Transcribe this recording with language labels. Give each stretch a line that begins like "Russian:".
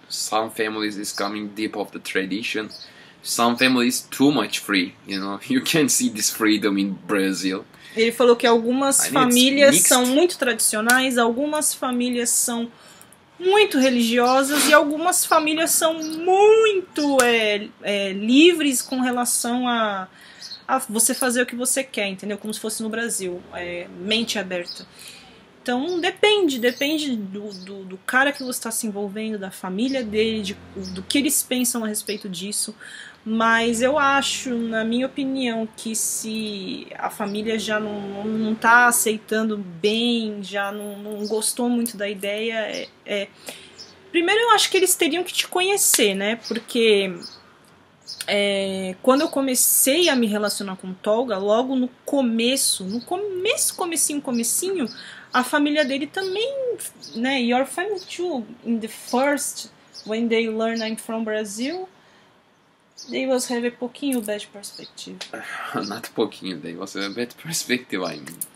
English: Some families is coming deep of the tradition. Some families too much free. You can see this freedom in Brazil.
Portuguese: Ele falou que algumas famílias são muito tradicionais, algumas famílias são muito religiosas e algumas famílias são muito livres com relação a você fazer o que você quer, entendeu? Como se fosse no Brasil, mente aberta. Então depende do cara que você está se envolvendo, da família dele, do que eles pensam a respeito disso. Mas eu acho, na minha opinião, que se a família já não tá aceitando bem, já não gostou muito da ideia, primeiro eu acho que eles teriam que te conhecer, né? Porque quando eu comecei a me relacionar com o Tolga, logo no comecinho, a família dele também, né?
English: Your family too, in the first, when they learn I'm from Brazil, they was have a pouquinho bad perspective. Not pouquinho, they was a bad perspective, I mean.